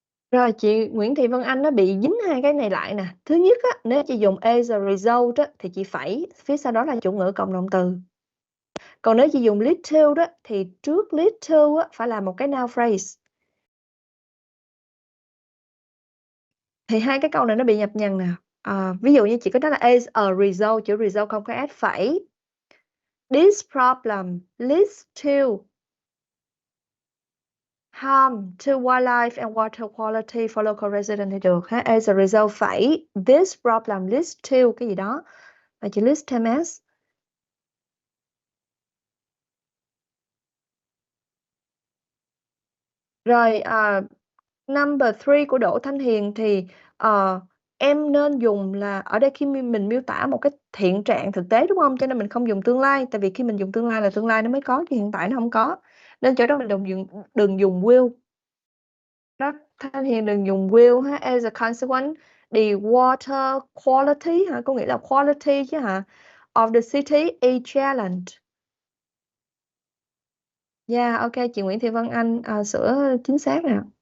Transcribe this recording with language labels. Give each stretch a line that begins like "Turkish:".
Vietnamese: Rồi chị Nguyễn Thị Vân Anh nó bị dính hai cái này lại nè. Thứ nhất á, nếu chị dùng
English: as a result
Vietnamese: á, thì chị phẩy phía sau đó là chủ ngữ cộng động từ. Còn nếu chị dùng
English: lead to
Vietnamese: đó thì trước lead to á, phải là một cái noun phrase. Thì hai cái câu này nó bị nhập nhằng nè. Ví dụ như chị có nói là
English: as a result,
Vietnamese: chữ result không có add phẩy.
English: This problem leads to harm to wildlife and water quality for local residents
Vietnamese: thì được ha.
English: As a result
Vietnamese: phẩy
English: this problem leads to
Vietnamese: cái gì đó và chữ leads thêm s. Rồi number 3 của Đỗ Thanh Hiền thì em nên dùng là ở đây khi mình miêu tả một cái hiện trạng thực tế đúng không? Cho nên mình không dùng tương lai, tại vì khi mình dùng tương lai là tương lai nó mới có, chứ hiện tại nó không có. Nên chỗ đó mình đừng dùng will. Đó, Thanh Hiền đừng dùng will ha.
English: As a consequence, the water quality hả?
Vietnamese: Có nghĩa là quality chứ hả?
English: Of the city a challenge.
Vietnamese: Yeah, ok, chị Nguyễn Thị Vân Anh sửa chính xác nè.